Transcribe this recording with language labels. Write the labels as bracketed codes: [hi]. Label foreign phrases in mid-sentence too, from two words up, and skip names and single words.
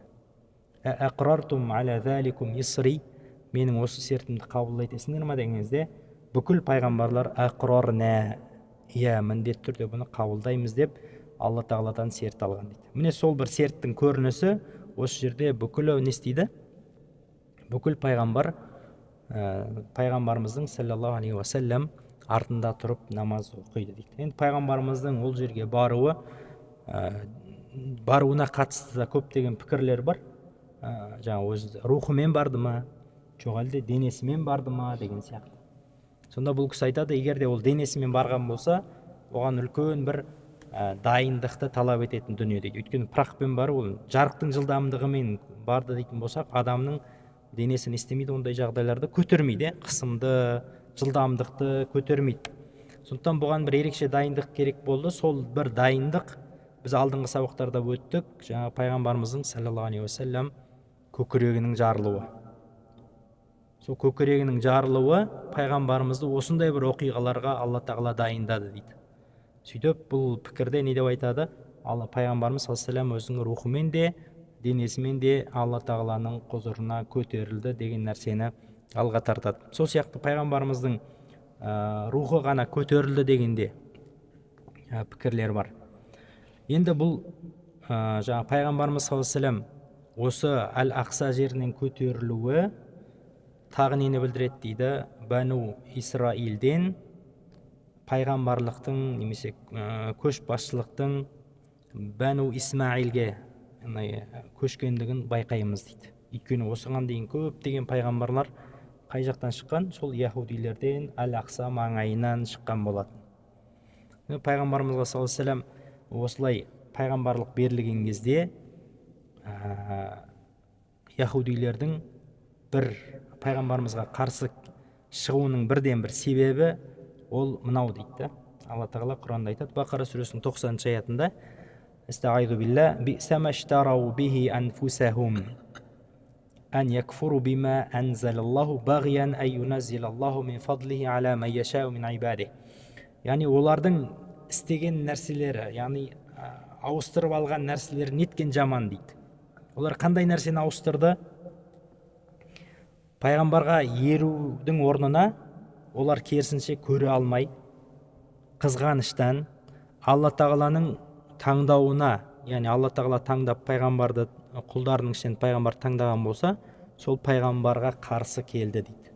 [ar] أأقررتم على ذلكم إصري, [kk] менің осы сертімді қабыл етесіңдер ма дегенде, бүкіл пайғамбарлар ақрарна, иә, міндетті түрде бұны қабылдаймыз деп Алла тағаладан серт алған дейді. Міне сол бір серттің көрінісі осы жерде бүкіл не істейді? Бүкіл пайғамбарымыздың [ar] صلى الله عليه وسلم [kk] артында тұрып намаз оқиды дейді. Енді пайғамбарымыздың ол жерге баруына қатысты да көптеген пікірлер бар. Жаңа өзі рухымен барды ма, жоқ әлде денесімен барды ма деген сияқты. Сонда бұл кісі айтады, егер де ол денесімен барған болса, оған үлкен бір дайындықты талап ететін дүние дейді. Өйткені пырақпен бару, ол жарықтың жылдамдығымен барды дейтін болсақ, адамның денесін істемейді, ондай жағдайларды көтермейді, қысымды, жылдамдықты көтермейді. Сондықтан бұған бір ерекше дайындық керек болды. Сол бір дайындық біз алдыңғы сабақтарда өттік. Жаңа пайғамбарымыздың [ar] صلى الله عليه وسلم [kk] көкірегінің жарылуы. Сол көкірегінің жарылуы пайғамбарымызды осындай бір оқиғаларға Алла тағала дайындады дейді. Сөйтіп бұл пікірде не деп айтады? Пайғамбарымыз [ar] صلى الله عليه وسلم [kk] өзінің рухымен де, денесімен де Алла тағаланың құзырына көтерілді деген нәрсені алға тартады. Сол сияқты пайғамбарымыздың рухы ғана көтерілді дегенде пікірлер бар. Енді бұл жаңа пайғамбарымыз [ar] صلى الله عليه وسلم [kk] осы Әл-Ақса жерінен көтерілуі тағы нені білдіреді дейді? Бану Исраилден пайғамбарлықтың немесе көшбасшылықтың Бану Исмаилге көшкендігін байқаймыз дейді. Өйткені осыған дейін көптеген пайғамбарлар қай жақтан шыққан? Сол яһудилерден, Әл-Ақса маңайынан шыққан болатын. Пайғамбарымызға [ar] صلى الله عليه وسلم [kk] осылай пайғамбарлық берілген кезде яһудилердің бір пайғамбарымызға қарсы шығуының бірден бір себебі ол мынау дейді. Алла тағала Құранда айтады, Бақара сүресінің 90-шы аятында: [ar] أستعيذ بالله بئسما اشتروا به أنفسهم أن يكفروا بما أنزل الله بغيا أن ينزل الله من فضله على من يشاء من عباده. [kk] Яғни олардың істеген нәрселері, яғни ауыстырып алған нәрселері неткен жаман дейді. Олар қандай нәрсені ауыстырды? Пайғамбарға ерудің орнына олар керісінше көре алмай, қызғаныштан Алла тағаланың таңдауына, яғни Алла тағала таңдап пайғамбарды, құлдарының ішінен пайғамбар таңдаған болса, сол пайғамбарға қарсы келді дейді.